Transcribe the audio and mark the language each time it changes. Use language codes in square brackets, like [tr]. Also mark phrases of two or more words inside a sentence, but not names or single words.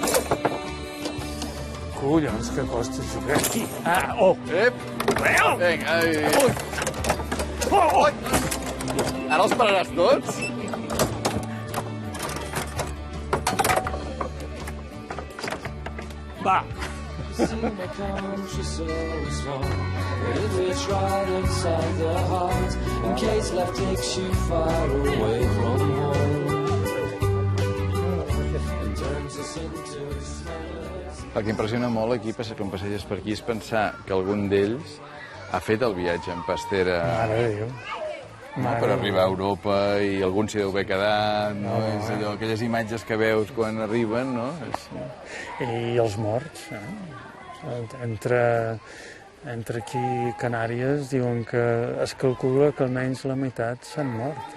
[ca] Collons, que costa jugar aquí. Ep. Vinga, Ara els pararàs tots? Va. [en] You see my country so small that if it's right inside the heart, in case life takes you far away from home and turns us into smilers. [ca] El que impressiona molt aquí, quan passeges per aquí, és pensar que algun d'ells ha fet el viatge en pastera Mare de Déu. per arribar a Europa i algun s'hi deu haver quedat, no? És allò, aquelles imatges que veus quan arriben, no? I els morts, Entre aquí i Canàries diuen que es calcula que almenys la meitat s'han mort.